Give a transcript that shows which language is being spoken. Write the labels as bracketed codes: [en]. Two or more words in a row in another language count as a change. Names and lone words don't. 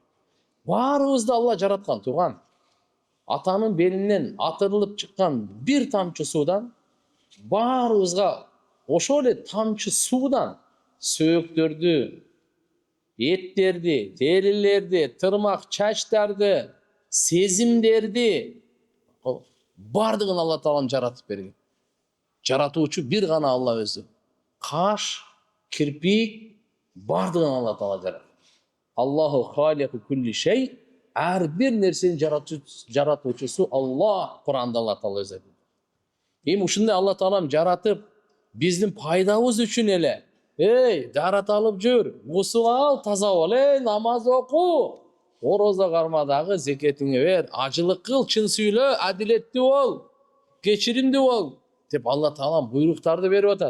[ky] Баарыбызды Алла жараткан туган. Атанын белинен атырылып чыккан бир тамчы суудан баарыбызга ошол эле тамчы суудан сөөктөрдү, эттерди, терилерди, тырмак чачтарды, сезимдерди бардыгын Алла Таалам жаратып берген. Жаратуучу бир гана Алла өзү. Каш, кирпик бардыгын Алла Таала жаратты. [ar] الله خالق كل شيء, [ky] ар бир нерсени жаратуучусу Алла. Куранда Алла Таала өзү. Эми ушундай Алла Таалам жаратып, биздин пайдабыз үчүн эле дарат алып жүр, гусул ал, таза бол, намаз оку, орозо кармадагы, зекетиңи бер, ажылык кыл, чын сүйлө, адилеттүү бол, кечиримдүү бол деп Алла Таалам буйруктарды берип атат.